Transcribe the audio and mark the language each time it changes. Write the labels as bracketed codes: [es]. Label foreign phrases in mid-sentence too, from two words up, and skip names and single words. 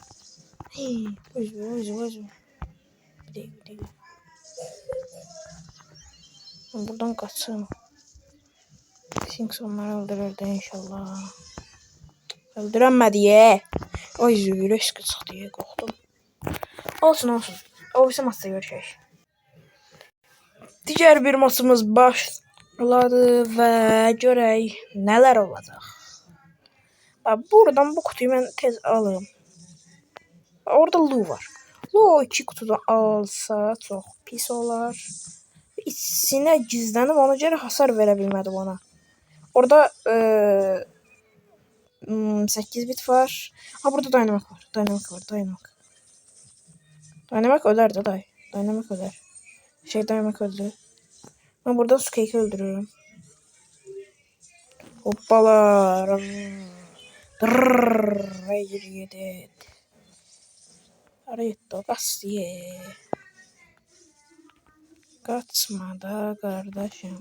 [tr] Özür. Bir dakika. Buradan kaçsın. Finks onları öldürürdü inşallah. Öldüremedi ye. Ay züğüre çıktı diye korktum. Olsun. [az] o birisi maçda görüşək. Digər bir maçımız başladı və görək nələr olacaq. Buradan bu kutuyu mən tez alım. Orada Lu var. Lu 2 kutudan alsa çox pis olar. İçinə gizlənib ona görə hasar verə bilmədim ona. Orada 8 bit var. Burada Dynamik var. Dynamik ölər də day. Dynamik ölər. Dynamik öldü. [tr] Ben burada Sukeyki öldürüyorum. Hoppala. Hayır yedi. Arayetto Gastiye. Kaçma da kardeşim.